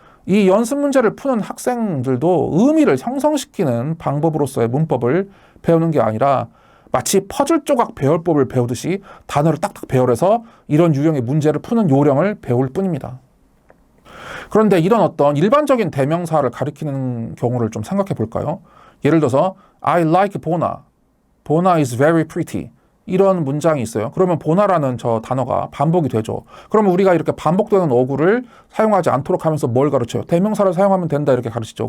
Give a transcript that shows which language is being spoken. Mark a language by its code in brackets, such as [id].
[ko] 이 연습 문제를 푸는 학생들도 의미를 형성시키는 방법으로서의 문법을 배우는 게 아니라 마치 퍼즐 조각 배열법을 배우듯이 단어를 딱딱 배열해서 이런 유형의 문제를 푸는 요령을 배울 뿐입니다. 그런데 이런 어떤 일반적인 대명사를 가리키는 경우를 좀 생각해 볼까요? 예를 들어서 [en] I like Bona. Bona is very pretty. [ko] 이런 문장이 있어요. 그러면 보나라는 저 단어가 반복이 되죠. 그러면 우리가 이렇게 반복되는 어구를 사용하지 않도록 하면서 뭘 가르쳐요? 대명사를 사용하면 된다 이렇게 가르치죠.